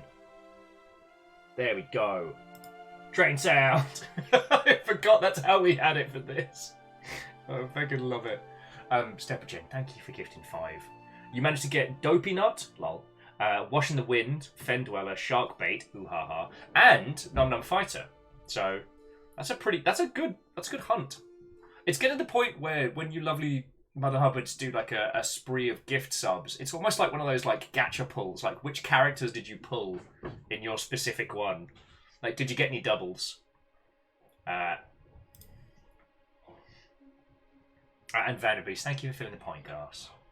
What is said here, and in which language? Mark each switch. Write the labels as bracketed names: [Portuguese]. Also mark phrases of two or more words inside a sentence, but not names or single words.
[English] There we go. Train sound. I forgot that's how we had it for this. I fucking love it. Stepagen, thank you for gifting 5. You managed to get Dopey Nut, lol, Washing the Wind, Fen Dweller, Shark Bait, ooh ha ha, and Num Num Fighter. So that's a good hunt. It's getting to the point where when you lovely Mother Hubbards do like a spree of gift subs, it's almost like one of those like gacha pulls. Like, which characters did you pull in your specific one? Like, did you get any doubles? And Vanderbeest, thank you for filling the pint glass.